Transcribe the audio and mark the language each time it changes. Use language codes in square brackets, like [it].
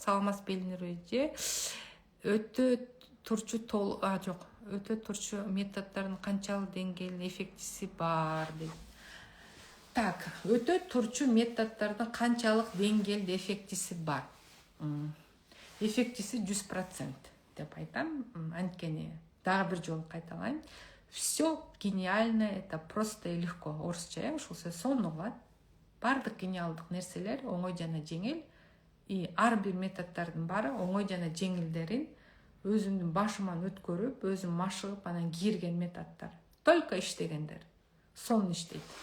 [ky] Саламат Белнеровиче өтө турчу өтө турчу методдордун канчалык деңгээлде эффектиси бар дейт. Так, өтө турчу методдордун канчалык деңгээлде эффектиси бар. Эффектиси 100% деп айтам. Анткени дагы бир жолу кайталайм. [ru] Все гениально, это просто и легко. [ky] Орусча ушул сөз сонун угат. Бардык гениалдык нерселер оңой жана жеңил. И ар бир методдордун баары оңой жана жеңилдерин өзүмдүн башыман өткөрүп, өзүм машыгып, анан кийирген методдор. Только иштегендер. Сонун иштейт.